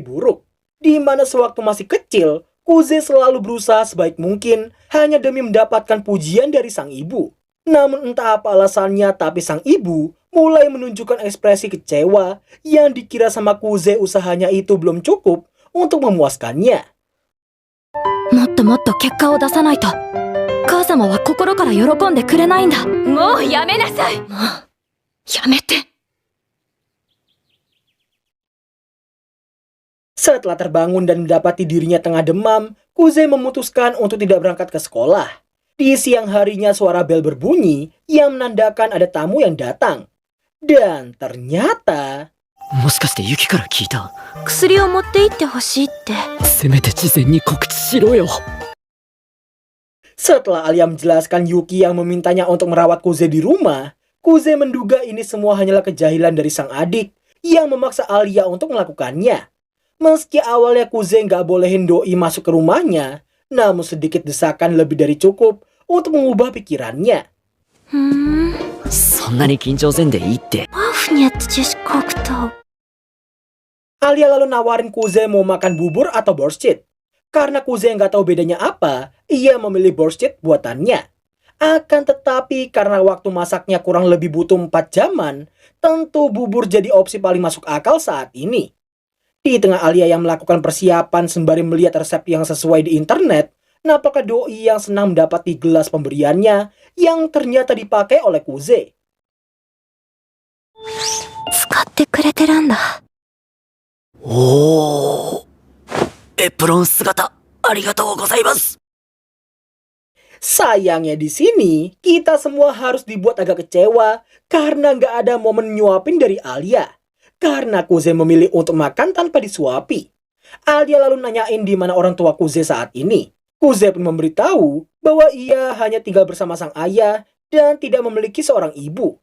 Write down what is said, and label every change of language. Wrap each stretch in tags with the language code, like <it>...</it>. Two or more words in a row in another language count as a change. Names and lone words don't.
<id>buruk, di mana sewaktu masih kecil, Kuze selalu berusaha sebaik mungkin hanya demi mendapatkan pujian dari sang ibu. Namun entah apa alasannya, tapi sang ibu mulai menunjukkan ekspresi kecewa yang dikira sama Kuze usahanya itu belum cukup untuk memuaskannya.</id> <ja>もっともっと結果を出さないと母様は心から喜んでくれないんだ。もうやめなさい。もうやめて。</ja> <id>Setelah terbangun dan mendapati dirinya tengah demam, Kuze memutuskan untuk tidak berangkat ke sekolah. Di siang harinya suara bel berbunyi yang menandakan ada tamu yang datang. Dan ternyata...</id> <ja>もしかしてユキから聞いた？薬を持って行ってほしいって。せめて事前に告知しろよ。</ja> <id>Setelah Alia menjelaskan Yuki yang memintanya untuk merawat Kuze di rumah, Kuze menduga ini semua hanyalah kejahilan dari sang adik yang memaksa Alia untuk melakukannya. Meski awalnya Kuze nggak bolehin doi masuk ke rumahnya, namun sedikit desakan lebih dari cukup untuk mengubah pikirannya.</id> <ja>そんなに緊張せんでいいって。</ja> <id>Alia lalu nawarin Kuze mau makan bubur atau borscht. Karena Kuze nggak tahu bedanya apa, ia memilih borscht buatannya. Akan tetapi karena waktu masaknya kurang lebih butuh 4 jaman, tentu bubur jadi opsi paling masuk akal saat ini. Di tengah Alia yang melakukan persiapan sembari melihat resep yang sesuai di internet, nampaknya doi yang senang mendapati gelas pemberiannya yang ternyata dipakai oleh Kuze.</id> <ja>使ってくれてるんだ。おー、エプロン姿ありがとうございます。</ja> <id>Sayangnya di sini, kita semua harus dibuat agak kecewa karena nggak ada momen nyuapin dari Alia. Karena Kuze memilih untuk makan tanpa disuapi. Alia lalu nanyain di mana orang tua Kuze saat ini. Kuze pun memberitahu bahwa ia hanya tinggal bersama sang ayah dan tidak memiliki seorang ibu.</id>